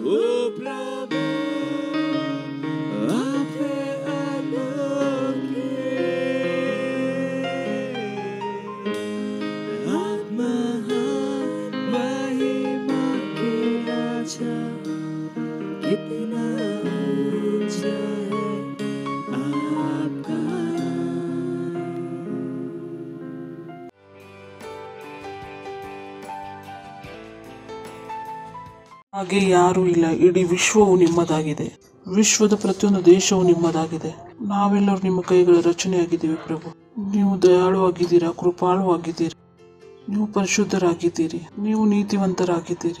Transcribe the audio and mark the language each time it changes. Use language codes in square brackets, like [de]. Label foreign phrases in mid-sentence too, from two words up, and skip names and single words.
[hi] ओ प्रभु आप हैं अनोखे, आप महान महिमा के राजा, कितना ऊंचा है आपका नाम। [kn] ಹಾಗೆ ಯಾರೂ ಇಲ್ಲ. ಇಡೀ ವಿಶ್ವವು ನಿಮ್ಮದಾಗಿದೆ. ವಿಶ್ವದ ಪ್ರತಿಯೊಂದು ದೇಶವು ನಿಮ್ಮದಾಗಿದೆ. ನಾವೆಲ್ಲರೂ ನಿಮ್ಮ ಕೈಗಳ ರಚನೆಯಾಗಿದ್ದೀವಿ ಪ್ರಭು. ನೀವು ದಯಾಳುವಾಗಿದ್ದೀರಾ, ಕೃಪಾಳುವಾಗಿದ್ದೀರಿ, ನೀವು ಪರಿಶುದ್ಧರಾಗಿದ್ದೀರಿ, ನೀವು ನೀತಿವಂತರಾಗಿದ್ದೀರಿ.